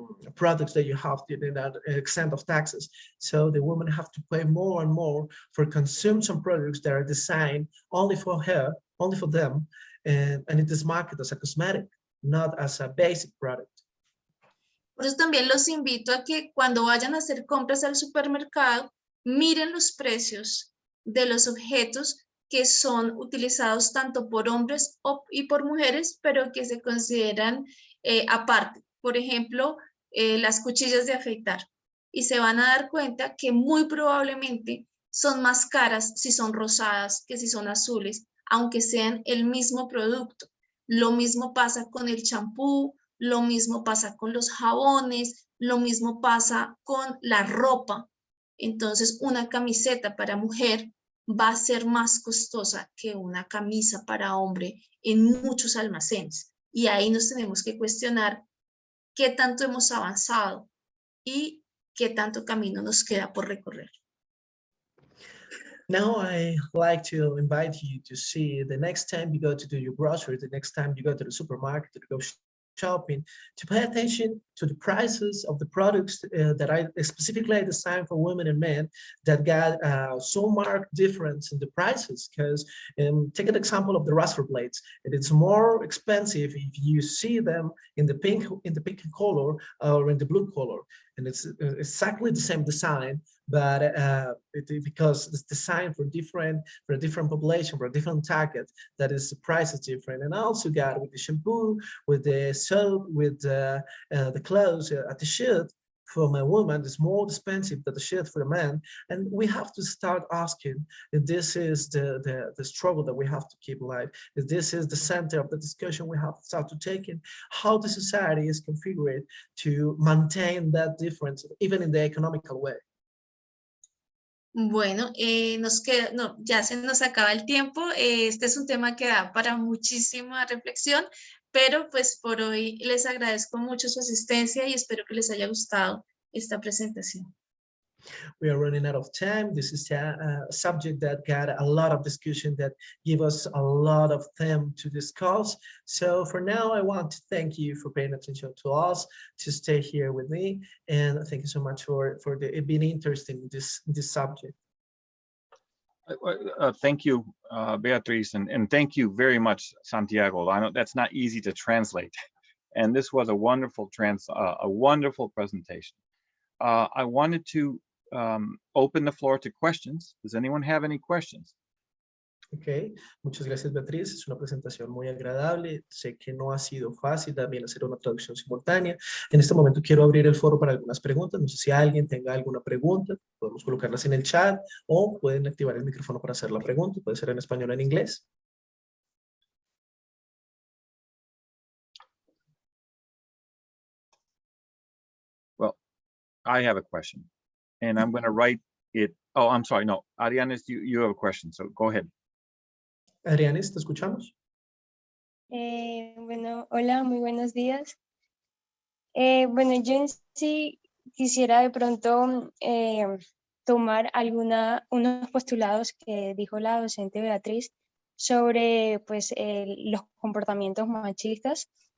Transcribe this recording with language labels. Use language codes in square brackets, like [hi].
[en] products that you have to that extent of taxes. So the women have to pay more and more for consume some products that are designed only for her, only for them, and it is marketed as a cosmetic, not as a basic product. [es] Por eso también los invito a que cuando vayan a hacer compras al supermercado, miren los precios de los objetos que son utilizados tanto por hombres y por mujeres, pero que se consideran aparte. Por ejemplo, las cuchillas de afeitar. Y se van a dar cuenta que muy probablemente son más caras si son rosadas que si son azules, aunque sean el mismo producto. Lo mismo pasa con el champú, lo mismo pasa con los jabones, lo mismo pasa con la ropa. Entonces, una camiseta para mujer va a ser más costosa que una camisa para hombre en muchos almacenes. Y ahí nos tenemos que cuestionar qué tanto hemos avanzado y qué tanto camino nos queda por recorrer. [en] Now I like to invite you to see the next time you go to do your grocery, the next time you go to the supermarket to go shopping, to pay attention to the prices of the products that I specifically designed for women and men that got so marked difference in the prices. Because take an example of the razor blades. It's more expensive if you see them in the pink color or in the blue color, and it's exactly the same design, but because it's designed for a different population, for a different target, that is the price is different. And I also got with the shampoo, with the soap, with the clothes, a t-shirt for my woman is more expensive than the shirt for a man. And we have to start asking if this is the struggle that we have to keep alive, if this is the center of the discussion we have to start to take in, how the society is configured to maintain that difference, even in the economical way. [es] Bueno, ya se nos acaba el tiempo. Este es un tema que da para muchísima reflexión, pero pues por hoy les agradezco mucho su asistencia y espero que les haya gustado esta presentación. [en] We are running out of time. This is a subject that got a lot of discussion, that give us a lot of them to discuss. So for now, I want to thank you for paying attention to us, to stay here with me, and thank you so much for being interested in this subject. Thank you, Beatriz, and thank you very much, Santiago. I know that's not easy to translate, and this was a wonderful presentation. I wanted to open the floor to questions. Does anyone have any questions? [es] Ok, muchas gracias, Beatriz. Es una presentación muy agradable. Sé que no ha sido fácil también hacer una traducción simultánea. En este momento quiero abrir el foro para algunas preguntas. No sé si alguien tenga alguna pregunta. Podemos colocarlas en el chat o pueden activar el micrófono para hacer la pregunta. Puede ser en español o en inglés. [en] Well, I have a question, and I'm going to write it. Oh, I'm sorry. No, Arianes, you have a question, so go ahead. [es] Arianes, ¿te escuchamos? Bueno, hola, muy buenos días. Bueno, yo en sí quisiera de pronto tomar unos postulados que dijo la docente Beatriz sobre pues, los comportamientos machistas.